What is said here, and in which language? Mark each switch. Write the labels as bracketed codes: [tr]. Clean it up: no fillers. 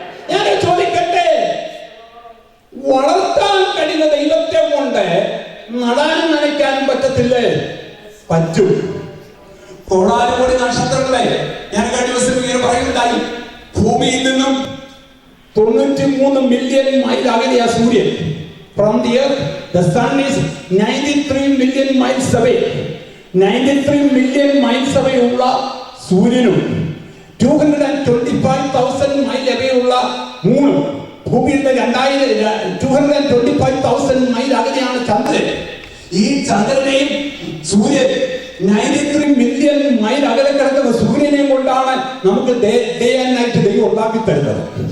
[ml] ഞാൻ ചോദിക്കട്ടെ, വളർത്താൻ കഴിയുന്ന ദൈവത്തെ കൊണ്ട് നടാനും നനയ്ക്കാനും പറ്റത്തില്ലേ? പറ്റും. കോടാനുകോടി നക്ഷത്രങ്ങളെ ഞാൻ കഴിഞ്ഞ ദിവസം ഇങ്ങനെ പറയുന്നുണ്ടായി, ഭൂമിയിൽ നിന്നും 93 മില്യൺ മൈൽ അകലെയാ സൂര്യൻ. [en] From the earth, the sun is 93 million miles away. 93 million miles away [ml] ഉള്ള സൂര്യനും 225,000 മൈൽ away ഉള്ള മൂണും, ഭൂമിയുടെ 225,000 മൈൽ അകലെയാണ് ചന്ദ്രൻ. ഈ ചന്ദ്രനെയും സൂര്യൻ 93 മില്യൺ മൈൽ അകലെ കിടക്കുന്ന സൂര്യനെയും കൊണ്ടാണ് നമുക്ക് ഡേ ആൻഡ് നൈറ്റ് ദൈവം ഉണ്ടാക്കി തരുന്നത്.